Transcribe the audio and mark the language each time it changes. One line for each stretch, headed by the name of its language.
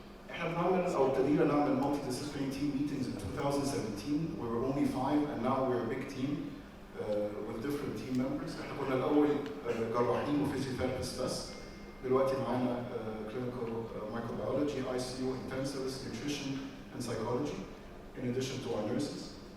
Arabic: احنا بنعمل او ابتدينا نعمل
English: multidisciplinary team meetings in 2017. We were only 5 and now we're a big team. With different team members.
Arabic: احنا كنا الاول جراحين وفيزيوثيرابيست بس. دلوقتي معانا
English: clinical microbiology, ICU, intensivist, nutrition, and psychology, in addition to our nurses.